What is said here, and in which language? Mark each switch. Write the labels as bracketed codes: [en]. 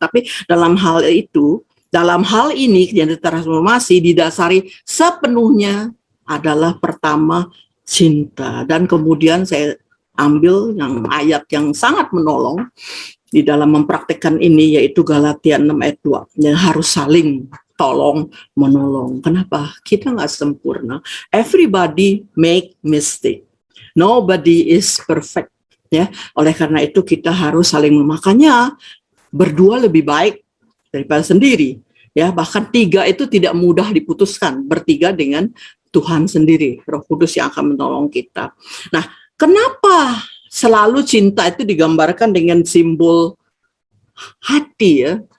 [id] Tapi dalam hal itu, dalam hal ini yang transformasi didasari sepenuhnya adalah pertama cinta. Dan kemudian saya ambil yang ayat yang sangat menolong di dalam mempraktekkan ini, yaitu Galatia 6 ayat 2. Yang harus saling tolong menolong. Kenapa? Kita nggak sempurna. [en] Everybody make mistake. Nobody is perfect. [id] Ya, oleh karena itu kita harus saling memakannya. Berdua lebih baik daripada sendiri. Ya, bahkan tiga itu tidak mudah diputuskan. Bertiga dengan Tuhan sendiri, Roh Kudus yang akan menolong kita. Nah, kenapa selalu cinta itu digambarkan dengan simbol hati ya?